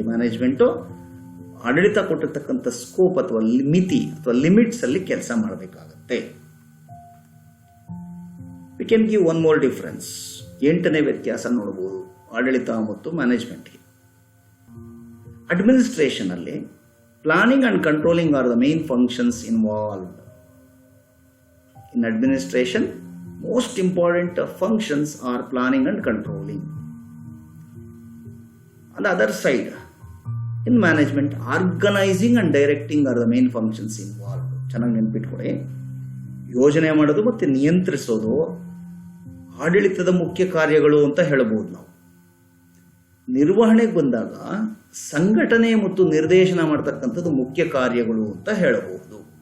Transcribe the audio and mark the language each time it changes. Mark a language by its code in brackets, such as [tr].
[kn] Management ಆಡಳಿತ ಕೊಟ್ಟಿರ್ತಕ್ಕಂಥ scope ಅಥವಾ ಮಿತಿ ಅಥವಾ ಲಿಮಿಟ್ಸ್ ಅಲ್ಲಿ ಕೆಲಸ ಮಾಡಬೇಕಾಗತ್ತೆ. [en] We can give one more difference. [kn] 8ನೇ ವ್ಯತ್ಯಾಸ ನೋಡಬಹುದು ಆಡಳಿತ ಮತ್ತು ಮ್ಯಾನೇಜ್ಮೆಂಟ್ಗೆ. [en] Administration ಅಲ್ಲಿ planning and controlling are the main functions involved. In administration most important functions are planning and controlling. On the other side, in management, organizing and directing are the main functions involved. [kn] ಚೆನ್ನಾಗಿ ನೆನಪಿಟ್ಕೊಳ್ಳಿ, ಯೋಜನೆ ಮಾಡೋದು ಮತ್ತು ನಿಯಂತ್ರಿಸೋದು ಆಡಳಿತದ ಮುಖ್ಯ ಕಾರ್ಯಗಳು ಅಂತ ಹೇಳಬಹುದು ನಾವು. ನಿರ್ವಹಣೆಗೆ ಬಂದಾಗ ಸಂಘಟನೆ ಮತ್ತು ನಿರ್ದೇಶನ ಮಾಡತಕ್ಕಂಥದ್ದು ಮುಖ್ಯ ಕಾರ್ಯಗಳು ಅಂತ ಹೇಳಬಹುದು.